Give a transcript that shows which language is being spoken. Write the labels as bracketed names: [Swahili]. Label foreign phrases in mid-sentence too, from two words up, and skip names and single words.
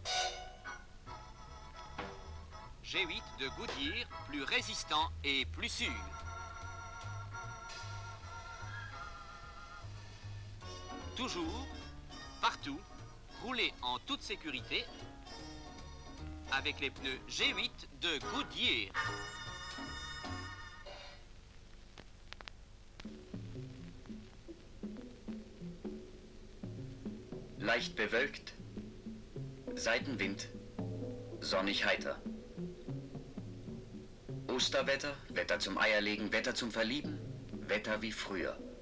[French] G8 de Goodyear, plus résistant et plus sûr. Toujours, partout, roulez en toute sécurité avec les pneus G8 de Goodyear. [German] Leicht bewölkt, Seitenwind, sonnig heiter. Osterwetter, Wetter zum Eierlegen, Wetter zum Verlieben, Wetter wie früher.